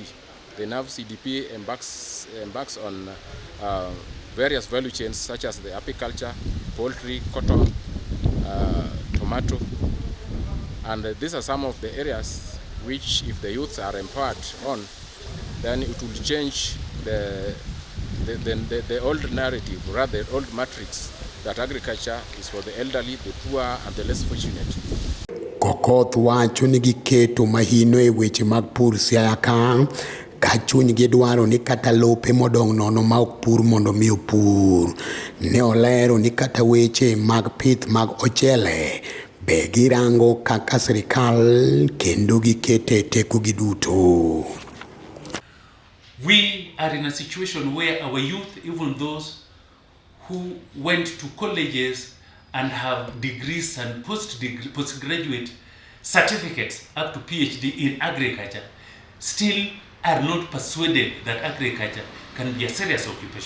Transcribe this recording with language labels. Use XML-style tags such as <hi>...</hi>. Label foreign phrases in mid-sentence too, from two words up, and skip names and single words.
<en>The NAVCDP embarks on various value chains such as the apiculture, poultry, cotton, tomato, and these are some of the areas which, if the youths are empowered on, then it will change the old narrative, rather old matrix, that agriculture is for the elderly, the poor, and the less fortunate.</en> <luo>Kokoth wacho ni giketo mahino e weche mag pur Siaya ka chuny gi dwaro ni kata lope modong' nono ma ok pur mondo mi opur. Ne olero ni kata weche mag pith mag ochele be girango kaka sirikal kendo gikete teko gi duto.</luo> <en>We are in a situation where our youth, even those who went to colleges and have degrees and postgraduate certificates up to PhD in agriculture, still are not persuaded that agriculture can be a serious occupation.</en>